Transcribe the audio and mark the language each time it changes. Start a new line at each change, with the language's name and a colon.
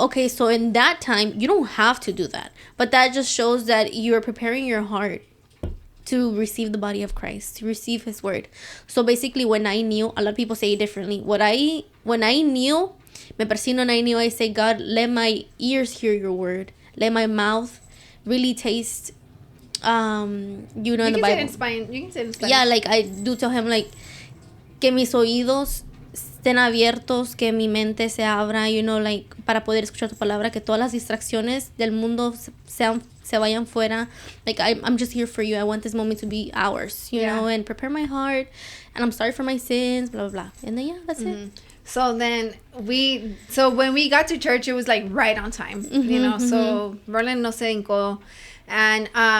English: Okay, so in that time, you don't have to do that. But that just shows that you're preparing your heart to receive the body of Christ, to receive his word. So basically, when I kneel, a lot of people say it differently. When I kneel, me persino and I kneel, I say, God, let my ears hear your word. Let my mouth really taste, you know, in the Bible. You can say it in Spanish.
Spanish: Yeah, like I do tell him, like, que mis oídos estén abiertos, que mi mente se abra, you know, like, para poder escuchar tu palabra, que todas las distracciones del mundo se vayan fuera.
English: Like, I'm just here for you. I want this moment to be ours, you know, and prepare my heart, and I'm sorry for my sins, blah, blah, blah. And then, that's it. So then when we got to church, it was like right on time, you know, so Roland no se hincó. And